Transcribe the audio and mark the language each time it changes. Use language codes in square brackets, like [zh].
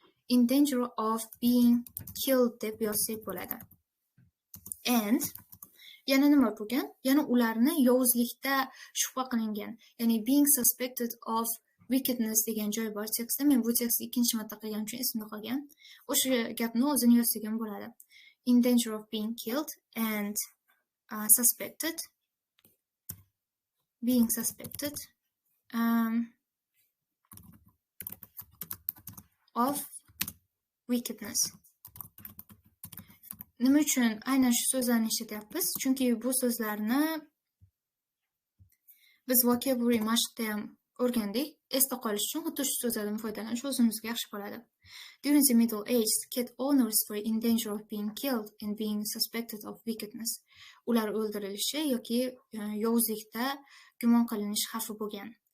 [en] In danger of being killed [uz] deb yozsak bo'ladi. And yana nima bo'lgan? Yana ularni yovuzlikda shubha qilingan. Ya'ni [en] being suspected of wickedness [uz] degan joy bor tekstda. Men bu tekstni ikkinchi marta qilganim uchun esimda qolgan. O'sha gapni o'zini yozsak ham bo'ladi. [en] In danger of being killed and suspected. Being suspected of wickedness. [uz] Nima uchun aynan shu so'zlarni ishlatyapmiz? Chunki bu so'zlarni biz vocabulary mashqda ham o'rgandik. Esda qolish uchun xuddi shu so'zlardan foydalanish o'zimizga yaxshi bo'ladi. [en] During the Middle Ages, cat owners were in danger of being killed and being suspected of wickedness. [uz] Ular o'ldirilishi yoki yovuzlikda gumon qilinish xavfi bo'lgan.